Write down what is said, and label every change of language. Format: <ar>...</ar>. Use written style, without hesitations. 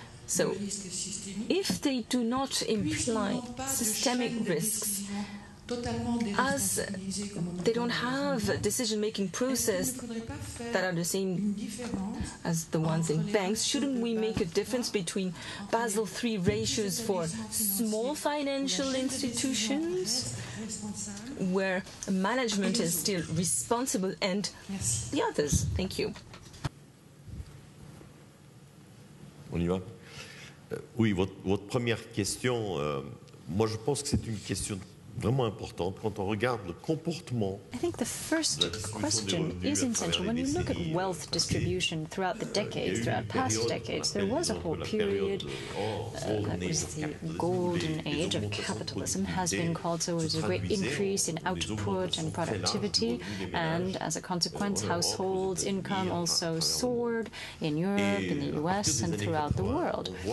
<en>So, if they do not imply systemic risks, as they don't have a decision-making process that are the same as the ones in banks, shouldn't we make a difference between Basel III ratios for small financial institutions, where management is still responsible, and the others? Thank you.</en> <fr>On y va. Oui, votre première question, moi je pense que c'est une question vraiment importante quand on regarde le comportement.</fr> <en>I think the first question is essential. When you look at wealth distribution throughout the decades, throughout past decades, there was a whole period that was the golden age of capitalism, has been called. So it was a great increase in output and productivity, and as a consequence, households' income also soared in Europe, in the US, and throughout the world.</en>